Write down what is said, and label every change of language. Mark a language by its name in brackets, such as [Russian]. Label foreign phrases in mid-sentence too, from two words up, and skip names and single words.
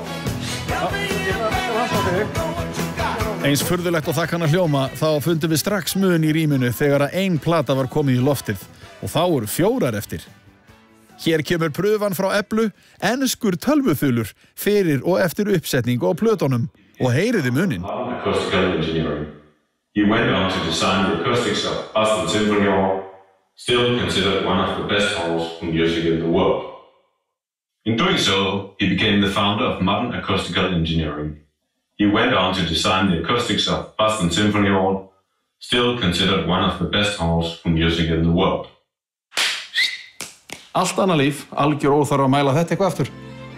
[Icelandic] Eins furðulegt og það kann að hljóma, þá fundum við strax mun í rýminu þegar að ein plata var komið í loftið og þá eru 4 eftir. Hér kemur pröfan frá Eblu, enskur tölvuþulur fyrir og eftir uppsetningu á plötunum og heyriði munin. [English] Acoustical engineering. He went on to design the acoustics of Boston Symphony Hall, still considered one of the best halls for music in the world. In doing so, he became the founder of modern acoustical engineering. He went on to design the acoustics of Boston Symphony Hall, still considered one of the best halls for music in the world. [Icelandic] Allt annað líf, algjör óþarf að mæla þetta eitthvað aftur.